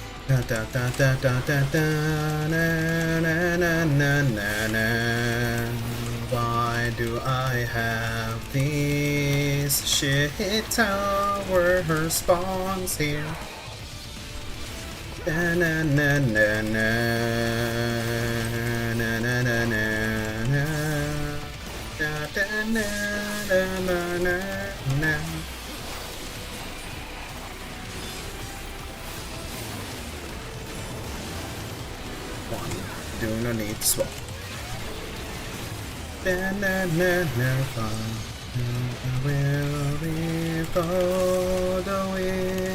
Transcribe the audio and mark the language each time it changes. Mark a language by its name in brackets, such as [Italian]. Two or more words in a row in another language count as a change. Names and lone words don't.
[English] Da da da da da da da na na na na na na. Why do I have these shit tower spawns here? Na na na na na na na na na da da na na na na na. Do not need to swap. Na na na na. Will we go the way?